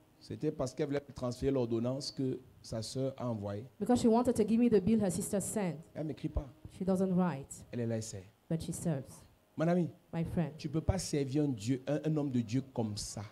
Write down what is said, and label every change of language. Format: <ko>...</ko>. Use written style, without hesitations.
<fr>c'était parce qu'elle voulait transférer l'ordonnance que sa soeur a envoyée.</fr> <en>because she wanted to give me the bill her sister sent.</en> <fr>Elle ne m'écrit pas.</fr> <en>She doesn't write,</en> <fr>Elle est là, elle sert.</fr> <en>but she serves.</en> <fr>Mon ami,</fr> <en>My friend,</en> <fr>tu ne peux pas servir un homme de Dieu comme ça</fr>